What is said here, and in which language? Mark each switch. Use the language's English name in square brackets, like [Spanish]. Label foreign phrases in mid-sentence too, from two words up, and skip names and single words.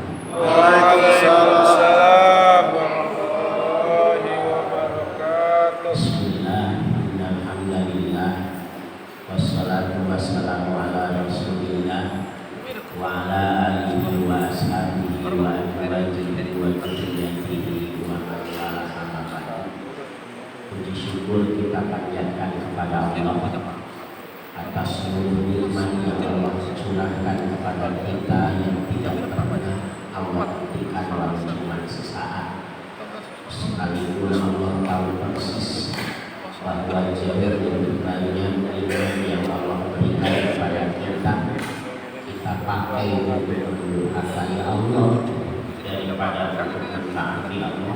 [Arabic] وعليكم السلام ورحمة الله وبركاته. بسم الله الحمد لله والصلاة والسلام على رسول الله وعلى آله وأصحابه وأزواجه وذرياته ومن والاه أما بعد. [Indonesian] Puji syukur kita panjatkan kepada Allah atas seluruh nikmat yang Allah curahkan kepada kita yang tidak pernah Allah berikan walau cuma sesaat. Sekalipun Allah tahu persis bahwa jauh lebih banyak nikmat yang Allah berikan kepada kita pakai untuk mendurhakai Allah daripada untuk mentaati Allah.